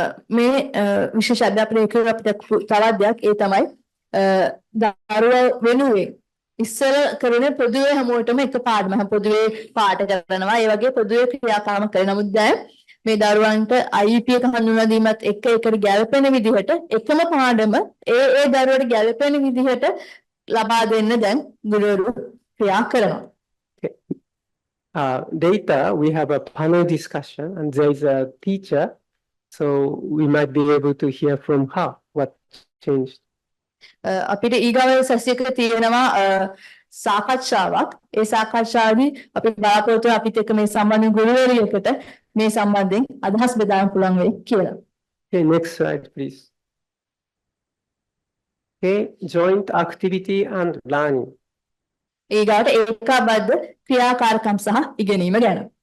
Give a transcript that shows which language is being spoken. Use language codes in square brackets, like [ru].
[si] මේ විශේෂ අධ්‍යාපන ඒකක අපිට තවත් දෙයක් ඒ තමයි දරුවා වෙනුවෙන් ඉස්සර කරන පොදුවේ හැමෝටම එක පාඩම පොදුවේ පාඩ කරනවා ඒ වගේ පොදුවේ ක්‍රියාකාරම කරන නමුත් දැන් මේ දරුවන්ට IEP එක හඳුන්වා දීමත් එක්ක ඒකට ගැලපෙන විදිහට එකම පාඩම ඒ දරුවට ගැලපෙන විදිහට ලබා දෙන්න දැන් ගුරුවරු ක්‍රියා කරනවා. [en] Later we have a panel discussion and there is a teacher, so we might be able to hear from her what changed. [si] අපිට ඊගාව සැසියක තියෙනවා සාකච්ඡාවක්. ඒ සාකච්ඡාවේදී අපි බලාපොරොත්තු වෙන අපිත් එක්ක මේ සම්බන්ධ ගුරුවරියකට මේ සම්බන්ධයෙන් අදහස් බෙදාගන්න පුළුවන් වෙයි කියලා. [en] Okay, next slide, please. Okay, joint activity and learning. [si] ඊගාට ඒකාබද්ධ ක්‍රියාකාරකම් සහ ඉගෙනීම ගැන.